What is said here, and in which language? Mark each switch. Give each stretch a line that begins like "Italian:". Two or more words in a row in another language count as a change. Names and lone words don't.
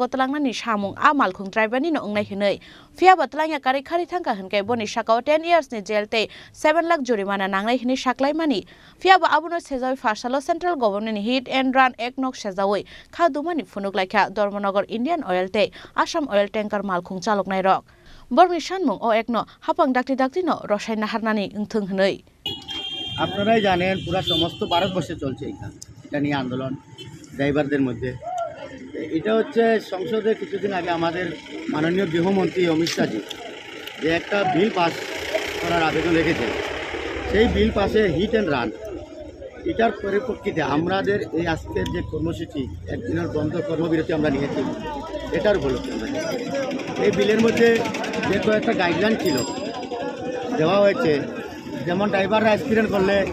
Kok Borok: talangna ni samung a malkhung driver ni no ongnai hinai fia batlanga kari khari thangka hanke boni shakao 10 years ni jail te 7 lakh jurimana nangnai hini saklai mani fia ba abuno sejawi fasalo
English: Central Government
Kok Borok: ni Hit and Run Act nok sejawoi khadumani funuk laikha Dharmanagar Indian Oil te Assam Oil Tanker malkhung chalok nai rok Borni Shanmung o একনো হাপাং ডাক্তি no রসায়ন হারনানি উংথং হনই
Bangla: আপনারাই জানেন পুরো সমস্ত ভারতবর্ষে চলছে এটা নিয়ে আন্দোলন ড্রাইভারদের মধ্যে এটা হচ্ছে সংসদে কিছুদিন আগে আমাদের মাননীয় গৃহমন্ত্রী অমিত শাহজি যে একটা বিল পাস করার আবেদন রেখেছেন সেই বিল পাসে হিট অ্যান্ড রান এটার পরিপ্রেক্ষিতে আমাদের এই আজকের যে কর্মসূচি একদিনের বন্ধ কর্মবিরতি আমরা নিয়েছি এটার উপলক্ষে এই বিলের মধ্যে যে কয়েকটা গাইডলাইন ছিল দেওয়া হয়েছে যেমন ড্রাইভাররা অ্যাক্সিডেন্ট করলে